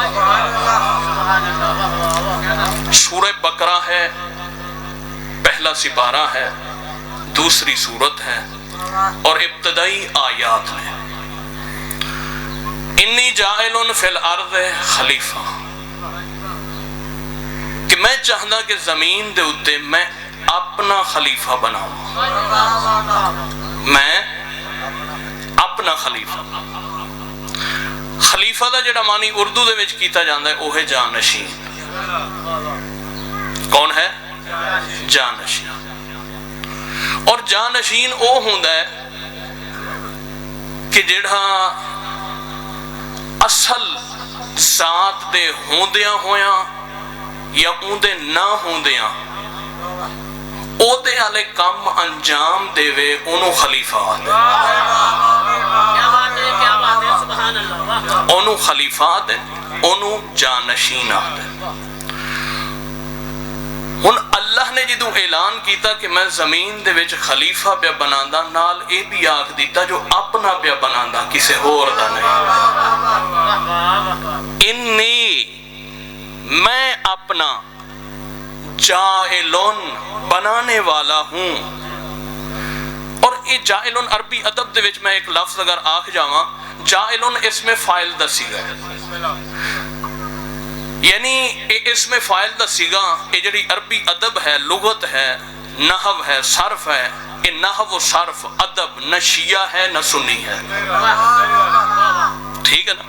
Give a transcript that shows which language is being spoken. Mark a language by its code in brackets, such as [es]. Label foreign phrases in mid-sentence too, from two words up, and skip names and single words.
[ur] سورہ بقرہ ہے، پہلا سپارہ ہے، دوسری سورت ہے اور ابتدائی آیات میں [ar] انی جاعل فی الارض خلیفہ، [ur] کہ میں چاہتا کہ [pa] زمین دے اتے [ur] میں اپنا خلیفہ بناؤں، میں اپنا خلیفہ۔ [pa] خلیفہ دا جڑا معنی اردو دے وچ کیتا جاندا ہے وہ ہے جانشین۔ [ur] کون ہے؟ [pa] جانشین۔ اور جانشین وہ ہوندا ہے کہ جڑا اصل ذات دے ہوندیاں ہویاں یا اندے نہ ہوندیاں او دے والے کام انجام دے وے انہوں خلیفہ آدھے، انہوں خلیفہ آدھے، انہوں جانشین آدھے۔ ہن اللہ نے جدوں اعلان کیتا کہ میں زمین دے وچ خلیفہ پیا بناندا، نال اے بھی آکھ دیتا جو اپنا پیا بناندا کسے ہور دا نہیں۔ [ur] انی میں اپنا جائلن بنانے والا ہوں۔ [pa] اور یہ جائلن عربی ادب دے وچ میں ایک لفظ اگر آکھ جاواں، جائلن اسم فاعل دا صیغہ ہے، یعنی اسم فاعل دا صیغہ یہ جڑی عربی ادب ہے، لغت ہے، نحو ہے، صرف ہے، یہ نحو و صرف ادب نہ شیعہ ہے نہ سنی ہے، [ur] ٹھیک ہے نا؟